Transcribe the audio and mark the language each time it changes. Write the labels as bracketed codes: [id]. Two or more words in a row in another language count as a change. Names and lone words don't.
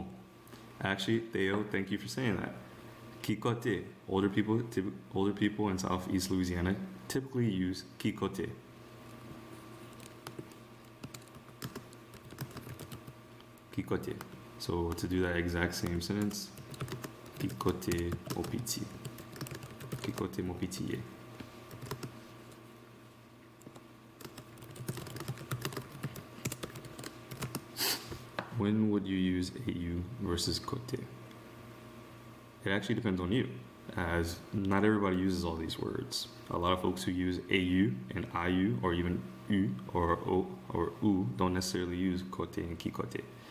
[en] Actually, Theo, thank you for saying that. [lou] Kikote. [en] Older people in Southeast Louisiana typically use kikote. [lou] Kikote. [en] So to do that exact same sentence, [lou] kikote mopiti. Kikote mopiti. [en] When would you use AU versus kote? It actually depends on you, as not everybody uses all these words. A lot of folks who use AU and IU or even U or O or U don't necessarily use kote and kikote.